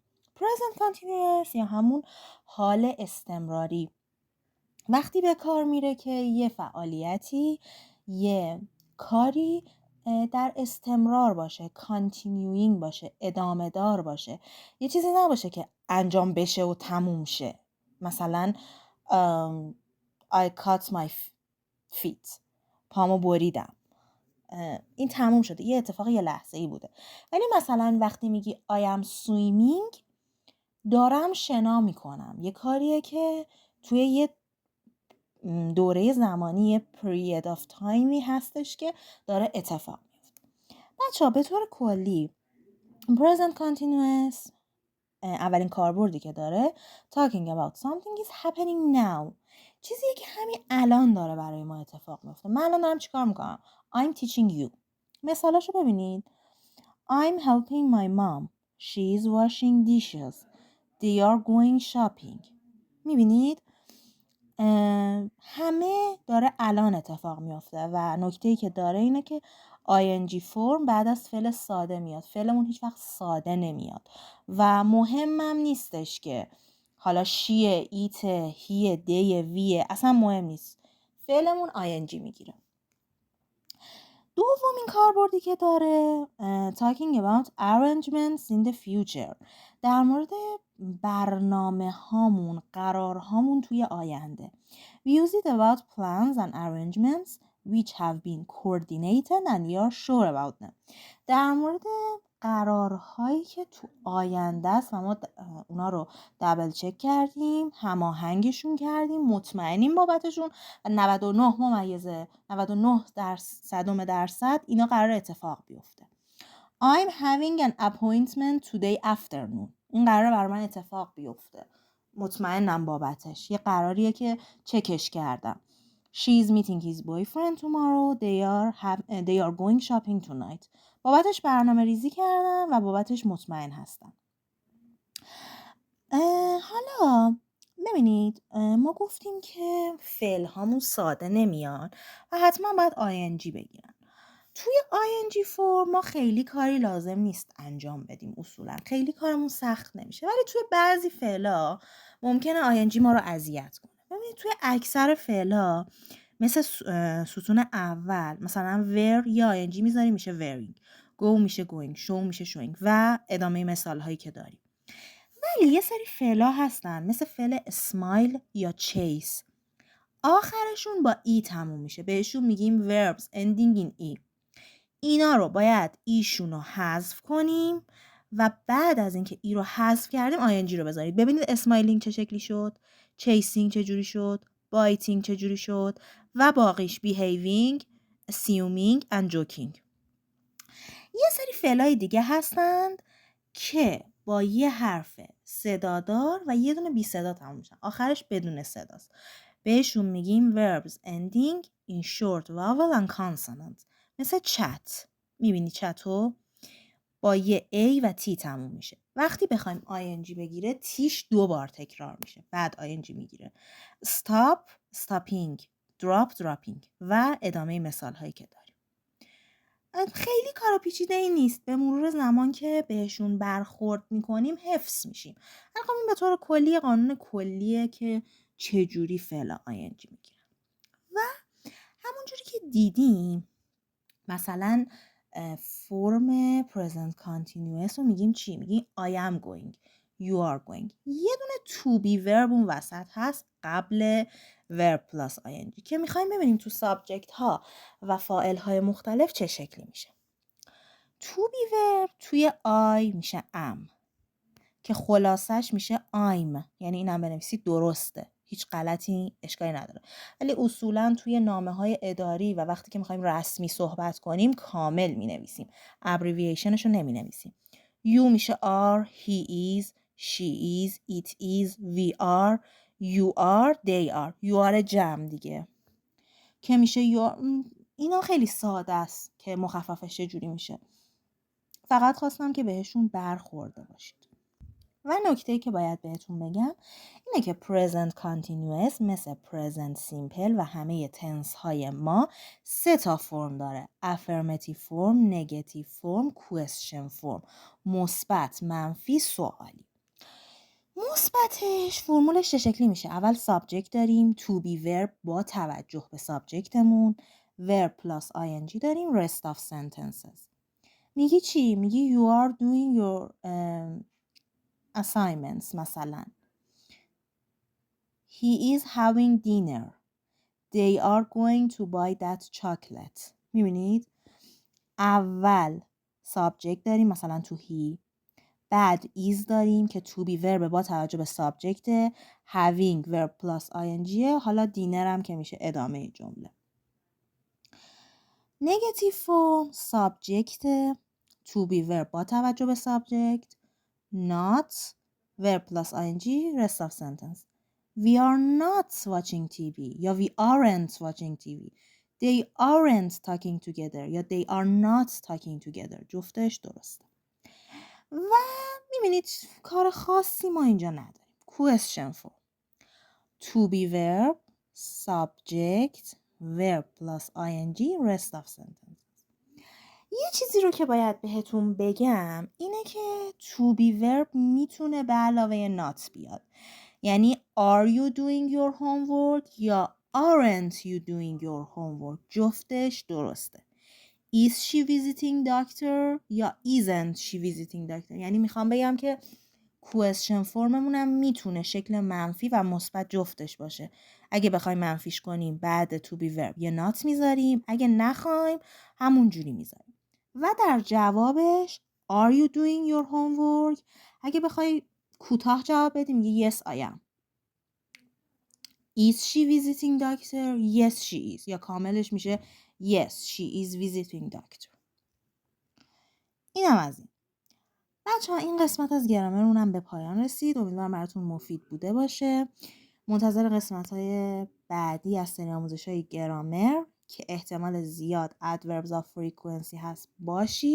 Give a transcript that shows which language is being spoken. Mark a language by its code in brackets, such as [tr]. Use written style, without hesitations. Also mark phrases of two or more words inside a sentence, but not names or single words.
[en] present continuous [fa] یا همون حال استمراری وقتی به کار میره که یه فعالیتی، یه کاری در استمرار باشه، continuing باشه، ادامه دار باشه، یه چیزی نباشه که انجام بشه و تموم شه. [en] مثلا I cut my feet، [fa] پامو بریدم، این تموم شده، یه اتفاق یه لحظه ای بوده. ولی مثلا وقتی میگی [en] I am swimming، [fa] دارم شنا میکنم، یه کاریه که توی یه دوره زمانی، یه [en] period of time [fa] ی هستش که داره اتفاق میفته. بچه ها، به طور کلی [en] present continuous [fa] اولین کاربردی که داره [en] talking about something is happening now، [fa] چیزیه که همین الان داره برای ما اتفاق میفته. من الان دارم چیکار میکنم؟ [en] I'm teaching you. [fa] مثالاشو ببینید. [en] I'm helping my mom. She is washing dishes. They are going shopping. [fa] میبینید؟ همه داره الان اتفاق میافته و نکته‌ای که داره اینه که ing فرم بعد از فعل ساده میاد. فعلمون هیچ وقت ساده نمیاد و مهمم نیستش که حالا شیه، ایته، هیه، دیه، ویه، اصلا مهم نیست. فعلمون ing میگیره. دومین کاربردی که داره [en] talking about arrangements in the future، [fa] در مورد برنامه هامون، قرار هامون توی آینده. [en] We use it about plans and arrangements which have been coordinated and we are sure about them. [fa] در مورد قرارهایی که تو آینده است و ما اونا رو [en] double check [fa] کردیم، هماهنگشون کردیم، مطمئنیم بابتشون و 99% اینا قرار اتفاق بیفته. [en] I'm having an appointment today afternoon. [fa] این قراره برای من اتفاق بیفته. مطمئنم بابتش. یه قراریه که چکش کردم. [en] She is meeting his boyfriend tomorrow. They are going shopping tonight. [fa] بابتش برنامه ریزی کردم و بابتش مطمئن هستم. حالا ببینید، ما گفتیم که فعل هامون ساده نمیان و حتما باید ing بگیرن. توی ing فرم ما خیلی کاری لازم نیست انجام بدیم، اصولا خیلی کارمون سخت نمیشه، ولی توی بعضی فعلا ممکنه ing ما رو اذیت کنه. ببینید توی اکثر فعلا مثل ستون اول مثلا where یا ing میذاریم میشه wearing، go میشه going، show میشه showing و ادامه مثال هایی که داریم. ولی یه سری فعلا هستن مثل فعل smile یا chase، آخرشون با ای تموم میشه، بهشون میگیم [en] verbs ending in e. [fa] اینا رو باید ایشون رو حذف کنیم و بعد از اینکه ای رو حذف کردیم ing رو بذارید. ببینید اسمایلینگ چه شکلی شد، چیسینگ چه جوری شد، بایتینگ چه جوری شد و باقیش [en] behaving، assuming and joking. [fa] یه سری فعلای دیگه هستند که با یه حرف صدادار و یه دونه بی صدا تموم میشن، آخرش بدون صداست. بهشون میگیم [en] verbs ending in short vowel and consonant. [fa] مثل chat، میبینی چتو با یه A و T تموم میشه. وقتی بخوایم ing بگیره تیش 2 بار تکرار میشه، بعد ing میگیره. [en] stop، stopping، drop، dropping [fa] و ادامه مثال هایی که داریم. خیلی کار پیچیده ای نیست، به مرور زمان که بهشون برخورد میکنیم حفظ میشیم. الان این به طور کلی قانون کلیه که چجوری فعل ing میگیرن و همونجوری که دیدیم مثلا فرم [en] present continuous [fa] رو میگیم چی؟ میگیم [en] I am going، you are going. [fa] یه دونه [en] to be verb [fa] اون وسط هست قبل [en] verb plus ing [fa] که میخوایم ببینیم تو subject ها و فاعل های مختلف چه شکلی میشه. [en] to be verb [fa] توی I میشه am که خلاصش میشه I'm، یعنی اینم بنویسید درسته، هیچ غلطی اشکالی نداره. ولی اصولا توی نامه‌های اداری و وقتی که میخوایم رسمی صحبت کنیم کامل مینویسیم، ابریویشنش رو نمینویسیم. [en] You میشه are، he is، she is، it is، we are، you are، they are. you are [fa] جمع دیگه که میشه [en] you are. [fa] اینا خیلی ساده است که مخففش چجوری میشه. فقط خواستم که بهشون برخورده باشید. و نکته‌ای که باید بهتون بگم اینه که [en] present continuous [fa] مثل [en] present simple [fa] و همه تنس های ما 3 تا فرم داره: [en] affirmative form، negative form، question form. [fa] مثبت، منفی، سوالی. مثبتش فرمولش چه شکلی میشه؟ اول subject داریم [en] to be verb [fa] با توجه به سابجکتمون، [en] verb plus ing [fa] داریم، [en] rest of sentences. [fa] میگی چی؟ میگی [en] you are doing your assignments. مثلا he is having dinner, they are going to buy that chocolate. [fa] میبینید؟ اول subject داریم مثلا [en] to he، [fa] بعد is داریم که [en] to be verb [fa] با توجه به subject، [en] having verb plus ing، [fa] حالا dinner هم که میشه ادامه جمله. [en] negative form subject to be verb [fa] با توجه به [en] subject، not verb plus ing rest of sentence. We are not watching TV یا we aren't watching TV. They aren't talking together یا they are not talking together. [fa] جفتش درسته. و میبینید کار خاصی ما اینجا نداریم. [en] Question form to be verb subject verb plus ing rest of sentence. [fa] یه چیزی رو که باید بهتون بگم اینه که [en] to be verb [fa] میتونه به علاوه not بیاد. [en] یعنی are you doing your homework یا aren't you doing your homework. [fa] جفتش درسته. [en] Is she visiting doctor یا isn't she visiting doctor. [fa] یعنی میخوام بگم که question فرممونم میتونه شکل منفی و مثبت جفتش باشه. اگه بخوایم منفیش کنیم بعد [en] to be verb [fa] یه not میذاریم، اگه نخوایم همون جوری میذاریم. و در جوابش [en] are you doing your homework [fa] اگه بخوای کوتاه جواب بدیم میگه [en] yes I am. Is she visiting doctor? Yes she is. [fa] یا کاملش میشه [en] yes she is visiting doctor. [fa] اینم از این. بچه ها این قسمت از گرامرونم به پایان رسید. امیدوارم براتون مفید بوده باشه. منتظر قسمت های بعدی از سری آموزش های گرامر که احتمال زیاد [en] adverbs of frequency [fa] هست باشید.